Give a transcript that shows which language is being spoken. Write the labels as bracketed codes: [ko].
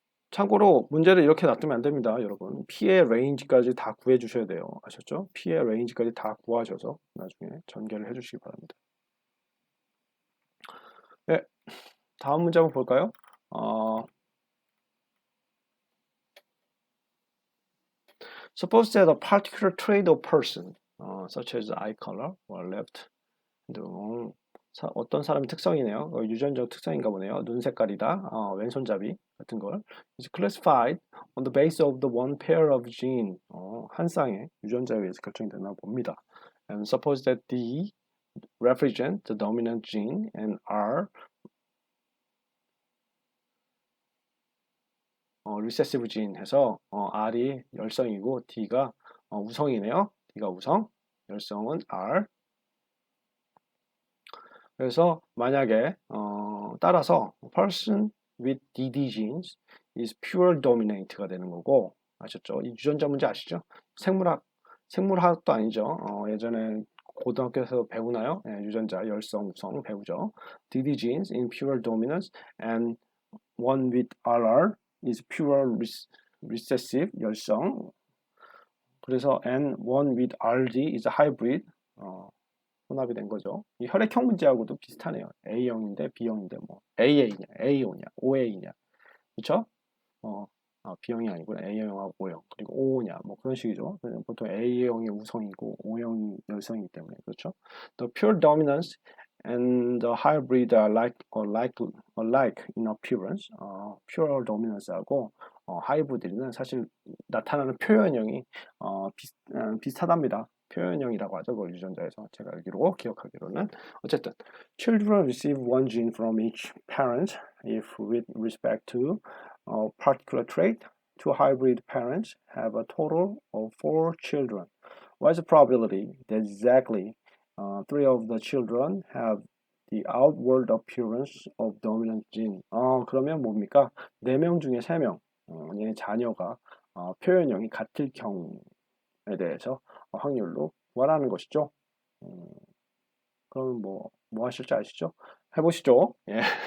[ko] 참고로 문제를 이렇게 놔두면 안 됩니다, 여러분. P의 레인지까지 다 구해 주셔야 돼요. 아셨죠? P의 레인지까지 다 구하셔서 나중에 전개를 해 주시기 바랍니다. 네, 다음 문제 한번 볼까요? [en] 어, Suppose that a particular trait of person, such as eye color or left, [ko] 어떤 사람의 특성이네요. 유전적 특성인가 보네요. 눈 색깔이다, 왼손잡이 같은 걸. [en] is classified on the basis of the one pair of gene, [ko] 한 쌍의 유전자에 의해서 결정되나 봅니다. [en] And suppose that D represent the dominant gene and R recessive gene [ko] 해서 R이 열성이고 D가 우성이네요. D가 우성, 열성은 R. 그래서 만약에 따라서 [en] person with DD genes is pure dominant가 [ko] 되는 거고 아셨죠? 이 유전자 문제 아시죠? 생물학도 아니죠. 예전에 고등학교에서 배우나요? 예, 유전자 열성, 우성 배우죠. [en] DD genes in pure dominance and one with RR is pure recessive [ko] 열성. 그래서 [en] and one with RD is a hybrid. [ko] 혼합이 된 거죠. 이 혈액형 문제하고도 비슷하네요. A형인데 B형인데 뭐 AA냐, AO냐, OA냐, 그렇죠? B형이 아니고 A형하고 O형 그리고 O냐 뭐 그런 식이죠. 보통 A형이 우성이고 O형이 열성이기 때문에 그렇죠. [en] The pure dominance and the hybrid are alike in appearance. [ko] pure dominance하고 하이브리드는 사실 나타나는 표현형이 비슷하답니다. 표현형이라고 하죠. 그 유전자에서 제가 알기로 기억하기로는 어쨌든 [en] children receive one gene from each parent if with respect to a particular trait. Two hybrid parents have a total of 4 children. What is the probability that exactly 3 of the children have the outward appearance of dominant gene? [ko] 그러면 뭡니까? 4명 중에 3명의 자녀가 표현형이 같을 경우에 대해서 확률로 구하라는 것이죠. 그럼 뭐 하실지 아시죠? 해보시죠. 예.